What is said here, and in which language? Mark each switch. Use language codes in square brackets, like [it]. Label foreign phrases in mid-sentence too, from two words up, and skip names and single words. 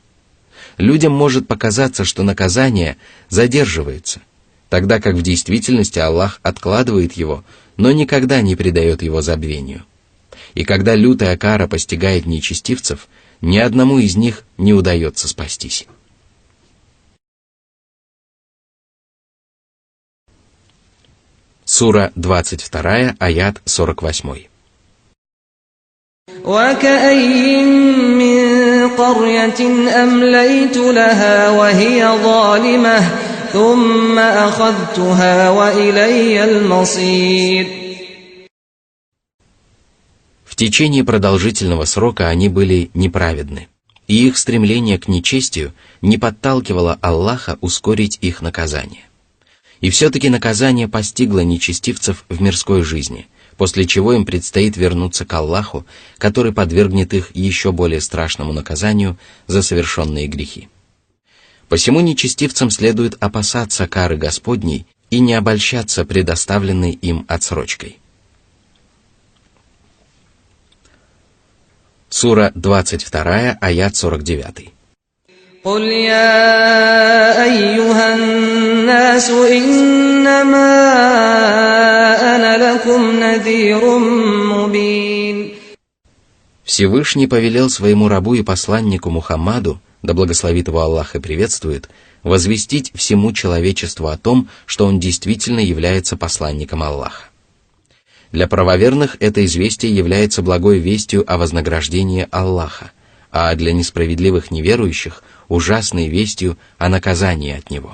[ru] Людям может показаться, что наказание задерживается, тогда как в действительности Аллах откладывает его, но никогда не предает его забвению. И когда лютая кара постигает нечестивцев, ни одному из них не удается спастись. Сура 22, аят 48. [ar] وكأين من قرية أمليت لها وهي ظالمة ثم أخذتها وإلي المصير. [ru] В течение продолжительного срока они были неправедны, и их стремление к нечестию не подталкивало Аллаха ускорить их наказание. И все-таки наказание постигло нечестивцев в мирской жизни, после чего им предстоит вернуться к Аллаху, который подвергнет их еще более страшному наказанию за совершенные грехи. Посему нечестивцам следует опасаться кары Господней и не обольщаться предоставленной им отсрочкой. Сура 22, аят 49. [ar] قل يا أيها الناس إنما أنا لكم نذير مبين. [ru] Всевышний повелел своему рабу и посланнику Мухаммаду, да благословит его Аллах и приветствует, возвестить всему человечеству о том, что он действительно является посланником Аллаха. Для правоверных это известие является благой вестью о вознаграждении Аллаха, а для несправедливых неверующих – ужасной вестью о наказании от него.